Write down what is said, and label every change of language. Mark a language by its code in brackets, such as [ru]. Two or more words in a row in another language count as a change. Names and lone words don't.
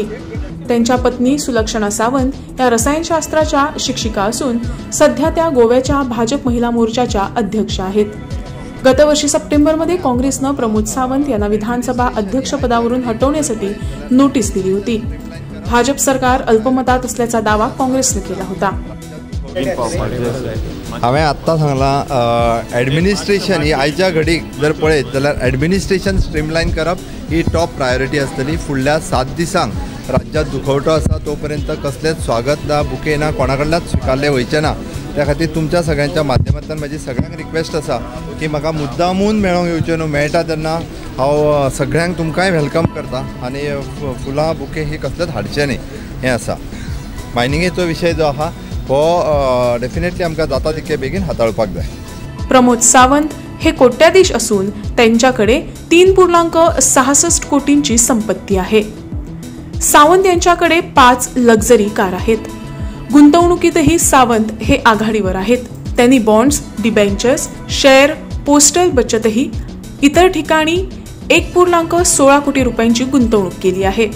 [mr] त्यांच्या पत्नी सुलक्षणा सावंत या रसायनशास्त्राच्या शिक्षिका असून सध्या त्या गोव्याच्या भाजप महिला मोर्चाच्या अध्यक्ष आहेत। गतवर्षी सप्टेंबरमध्ये काँग्रेसनं प्रमोद सावंत यांना विधानसभा अध्यक्षपदावरून हटवण्यासाठी नोटीस दिली होती। भाजप सरकार अल्पमतात असल्याचा दावा काँग्रेसने केला होता। [kok] हांवें आत्तां सांगलां एडमिनिस्ट्रेशन ही आयच्या घडीक जर पळयत जाल्यार [en] administration streamline [kok] करप ही [en] top priority [kok] आसतली। फुडल्या 7 दिसांक राज्यात दुखवटो आसा तोपर्यंत कसलेच स्वागत ना बुके ना कोणा कडल्याच स्विकारले वयचे ना। त्या खातीर तुमच्या सगळ्यांच्या माध्यमांतल्यान म्हाजी सगळ्यांक रिक्वेस्ट आसा की म्हाका मुद्दामून मेळोंक येवचें न्हू, मेळटा तेन्ना हांव सगळ्यांक तुमकांय वेलकम करता आनी फुलां बुके ही कसलेच हाडचे न्ही हें आसा। मायनिंगेचो विशय जो आहा हो डेफिनेटली आमकां जाता तितके बेगीन हाताळपाक जाय। [mr] प्रमोद सावंत हे कोट्याधीश असून त्यांच्याकडे 3.66 कोटींची संपत्ती आहे। सावंत यांच्याकडे 5 लक्झरी कार आहेत। गुंतवणुकीतही सावंत हे आघाडीवर आहेत। त्यांनी [en] bonds, debentures, share, [mr] पोस्टल बचतही इतर ठिकाणी 1.16 कोटी रुपयांची गुंतवणूक केली आहे।